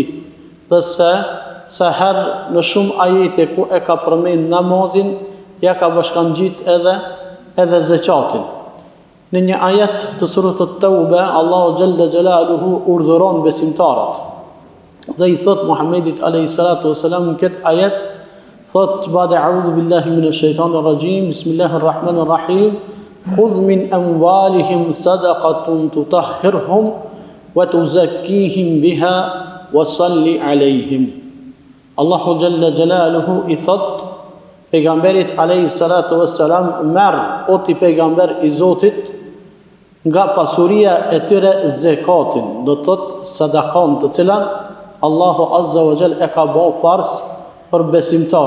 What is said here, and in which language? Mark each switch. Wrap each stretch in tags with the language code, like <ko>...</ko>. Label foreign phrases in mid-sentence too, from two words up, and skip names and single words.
<sq>Dhe se herë në shumë ajete ku e ka përmend namazin, ja ka bashkangjit edhe zeqatin. Në një ajet të surës At-Tauba, Allahu</sq> <ar>جل جلاله</ar> <sq>urdhëron besimtarët dhe i thot Muhammedit</sq> <ar>عليه الصلاة والسلام</ar> <sq>në këtë ajet, thot</sq> <ar>بعد أعوذ بالله من الشيطان الرجيم، بسم الله الرحمن الرحيم، خذ من أموالهم صدقة تطهرهم وتزكيهم بها وصل عليهم.</ar> <sq>Allahu</sq> <ar>جل جلاله</ar> <sq>i thot pejgamberit</sq> <ar>عليه الصلاة والسلام,</ar> <sq>merr o ti pejgamber i Zotit nga pasuria e tyre zekatin, do të thot sadakon të cilat Allahu</sq> <ar>عز وجل</ar> <sq>e ka bërë farz për besimtar.</sq>